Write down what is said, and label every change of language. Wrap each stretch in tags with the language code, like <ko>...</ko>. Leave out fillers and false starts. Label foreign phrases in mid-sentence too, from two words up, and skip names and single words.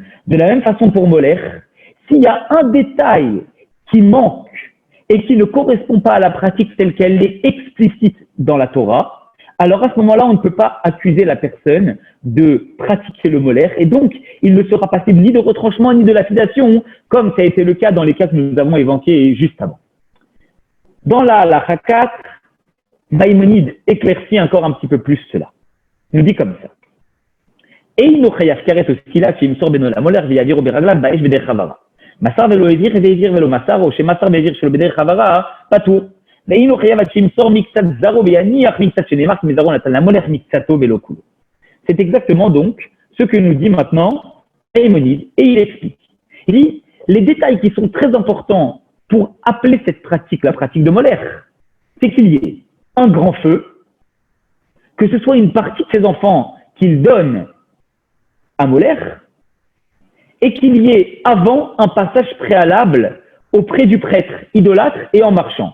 <fr>De la même façon pour Molech, s'il y a un détail qui manque et qui ne correspond pas à la pratique telle qu'elle est explicite dans la Torah, alors à ce moment-là, on ne peut pas accuser la personne de pratiquer le Moler, et donc il ne sera passible ni de retranchement ni de lapidation, comme ça a été le cas dans les cas que nous avons évoqués juste avant. Dans la Halakha 4, Maïmonide éclaircit encore un petit peu plus cela. Il nous dit comme ça.</fr> <he>אינו חייב כרת וסקילה שימסור בנו למולך ויעבירו ברגליו באש בדרך העברה. מסר ולא העביר והעביר ולא מסר, ou שמסר והעביר שלא בדרך העברה, patour.</he> <fr>C'est exactement donc ce que nous dit maintenant Maïmonide, et il explique. Il dit, les détails qui sont très importants pour appeler cette pratique, la pratique de Molech, c'est qu'il y ait un grand feu, que ce soit une partie de ses enfants qu'il donne à Molech, et qu'il y ait avant un passage préalable auprès du prêtre idolâtre et en marchant.</fr>